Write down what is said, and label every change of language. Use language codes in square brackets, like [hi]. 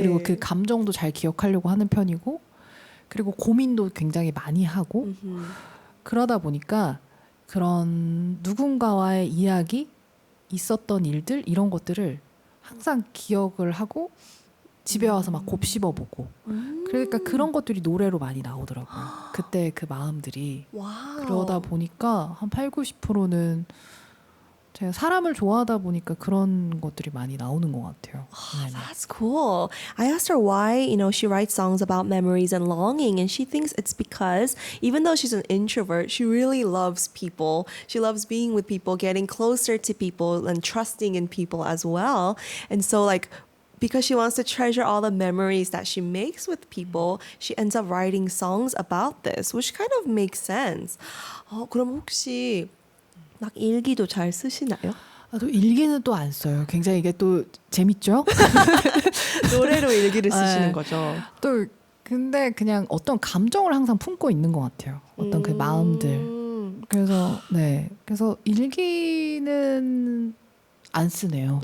[ko] 그리고 그 감정도 잘 기억하려고 하는 편이고 그리고 고민도 굉장히 많이 하고 그러다 보니까 그런 누군가와의 이야기, 있었던 일들 이런 것들을 항상 기억을 하고 집에 와서 막 곱씹어보고 그러니까 그런 것들이 노래로 많이 나오더라고요. 그때 그 마음들이 와우. 그러다 보니까 한 8, 90%는 제가 사람을 좋아하다 보니까 그런 것들이 많이 나오는 것 같아요. 네네. [en] That's cool. I asked her why, she writes songs about memories and longing, and she thinks it's because even though she's an introvert, she really loves people. She loves being with people, getting closer to people, and trusting in people as well. And so, like, because she wants to treasure all the memories that she makes with people, she ends up writing songs about this, which kind of makes sense. [ko] 그럼 혹시 막 일기도 잘 쓰시나요? 또 일기는 또 안 써요. 굉장히 이게 또 재밌죠? 노래로 일기를 쓰시는 네. 거죠. 또 근데 그냥 어떤 감정을 항상 품고 있는 것 같아요. 어떤 그 마음들. 그래서 그래서 일기는 안 쓰네요.